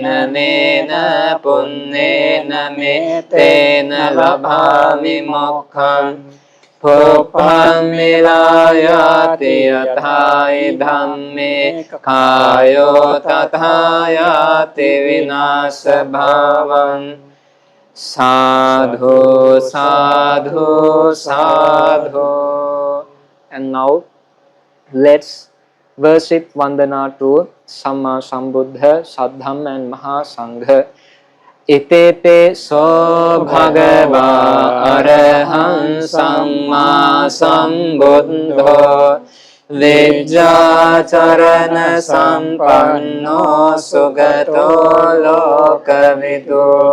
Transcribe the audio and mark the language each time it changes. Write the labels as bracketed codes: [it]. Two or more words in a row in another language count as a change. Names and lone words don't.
[pi] නේන පුන්නේන මේතේන ලභාමි මොක්ඛං පුප්පං මිලායාති යථායි ධම්මේ කායෝ තථායාති විනාශ භාවං sadhu sadhu sadhu. [en] And now let's worship Vandana to [pi] Samma Sambuddha, [en] Saddham and Mahasangha. [pi] Itepe so bhagava araham samma sambuddho vijjacharana sampanno sugato lokavidu